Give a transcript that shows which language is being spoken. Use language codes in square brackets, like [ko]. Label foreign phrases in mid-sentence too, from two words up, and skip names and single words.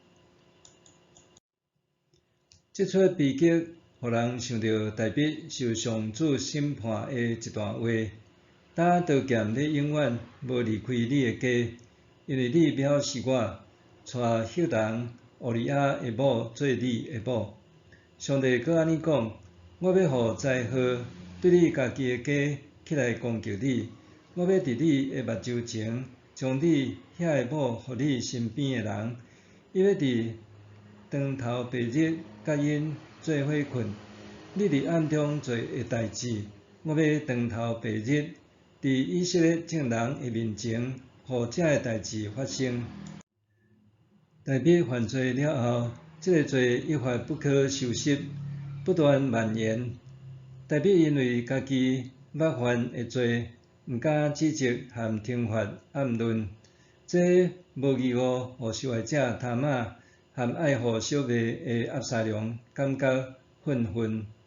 [nan] 这出悲剧，互人想到大毕受上主审判的一段话：当刀剑咧永远无离开你的家，因为你藐视我，带赫人乌利亚的某做你的某。上帝阁安尼讲：我要互灾祸对你家己的家起来攻击你，我要伫你的目睭前将你遐个某互你身边个人，伊要伫长头白日甲因做伙困。你伫暗中做个代志，我要长头白日伫以色列众人个面前，互遮个代志发生。大卫犯罪了后，这个罪一发不可收拾，不断蔓延。大卫因为家己捌犯的罪，毋敢指责和惩罚暗论，这无义务互受害者他玛和爱护小妹的押沙龙感觉愤愤。